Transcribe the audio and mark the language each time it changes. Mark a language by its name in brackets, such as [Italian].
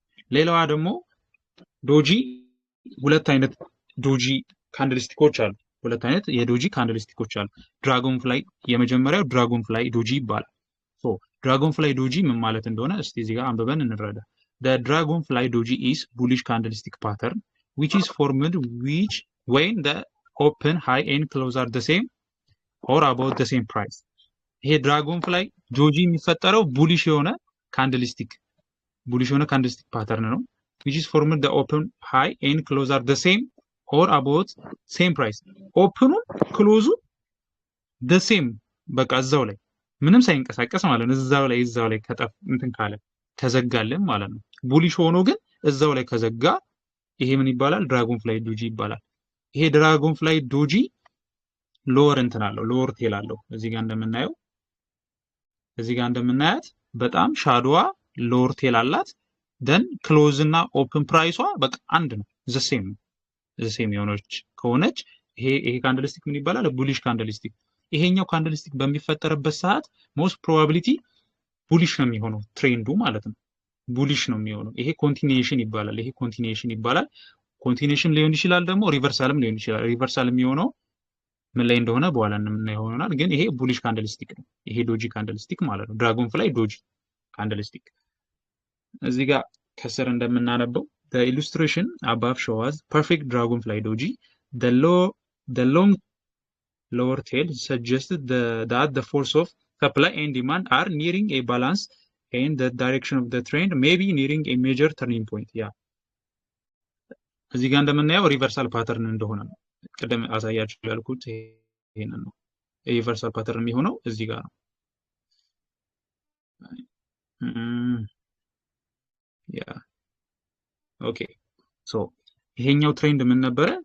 [Amharic] ሌላዋ ደግሞ ዶጂ ሁለት አይነት ዶጂ ካንድልስቲኮች አሉ። ሁለት አይነት የዶጂ ካንድልስቲኮች አሉ። ድራጎን ፍላይ የመጀመሪያው ድራጎን ፍላይ ዶጂ ይባላል። ሶ ድራጎን ፍላይ ዶጂ ምን ማለት እንደሆነ እስቲ እዚህ ጋር አንብበን እንረዳ። [English] The dragonfly doji is bullish candlestick pattern which is formed which when the open high and close are the same or about the same price. [Amharic] ይሄ ድራጎንፍላይ ዶጂ የሚፈጠረው ቡሊሽ የሆነ ካንድልስቲክ ፓተርን ነው። [English] which is formed the open high and close are the same or about same price. [Amharic] ኦፕኑ ክሎዙ [English] the same [Amharic] በቃ እዛው ላይ ምንም ሳይንቀሳቀስ ማለት ነው። እዛው ላይ ከጠፍ እንትን ካለ ከዘጋልን ማለት ነው። ቡሊሽ ሆኖ ግን እዛው ላይ ከዘጋ ይሄ ምን ይባላል? ድራጎን ፍላይ ዶጂ ይባላል። ይሄ ድራጎን ፍላይ ዶጂ ሎወር እንትን አለው፣ ሎወር ቴል አለው። እዚህ ጋር እንደምናያት በጣም ሻዶዋ ሎወር ቴል አላት። ደን ክሎዝ እና ኦፕን ፕራይሷ በቃ አንድ ነው፣ ዘሴም የሆነች ከሆነች ይሄ ካንድልስቲክ ምን ይባላል? ቡሊሽ ካንድልስቲክ። ይሄኛው ካንድልስቲክ በሚፈጠርበት ሰዓት ሞስት ፕሮባቢሊቲ ቡሊሽ ነው የሚሆነው፣ ትሬንዱ ማለት ነው። ቡሊሽ ነው የሚሆነው። ይሄ ኮንቲኒዬሽን ይባላል። ኮንቲኒዬሽን ሊሆን ይችላል፣ ደግሞ ሪቨርሳልም ሊሆን ይችላል። ሪቨርሳል የሚሆነው ምን ላይ እንደሆነ በኋላ የምናየው ይሆናል። ግን ይሄ ቡሊሽ ካንድልስቲክ ነው። ይሄ ዶጂ ካንድልስቲክ ማለት ነው። ድራጎን ፍላይ ዶጂ ካንድልስቲክ። እዚህ ጋር ከስር እንደምናነበው [English] the illustration above shows perfect dragonfly doji. The long lower tail suggests that the force of supply and demand are nearing a balance and the direction of the trend may be nearing a major turning point. [Amharic] እዚህ ጋር እንደምናየው ሪቨርሳል ፓተርን እንደሆነ ነው። ቅድም አሳያችሁ ያልኩት ይሄንን ነው። ሪቨርሳል ፓተርን የሚሆነው እዚህ ጋር ነው። ኦኬ ሶ ይሄኛው ትሬንድ ምን ነበረ?